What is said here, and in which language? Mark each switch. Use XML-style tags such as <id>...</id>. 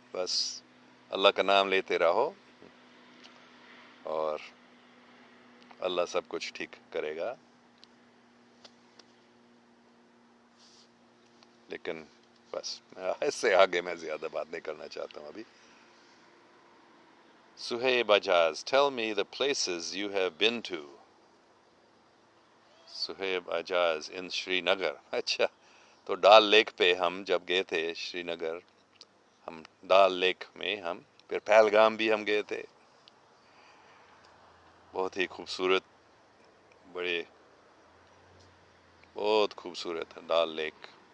<ur>بس اللہ کا نام لیتے رہو اور اللہ سب کچھ ٹھیک کرے گا. لیکن بس اس سے آگے میں زیادہ بات نہیں کرنا چاہتا ہوں ابھی.</ur> <en>Suhaib Ijaz, tell me the places you have been to.</en> <ur>Suhaib اجاز ان شری نگر. اچھا، تو ڈال لیک پہ ہم جب گئے تھے شری نگر، ہم ڈال لیک میں پھر پہلگام بھی ہم گئے تھے. بہت ہی خوبصورت، بہت خوبصورت ہے ڈال لیک.</ur>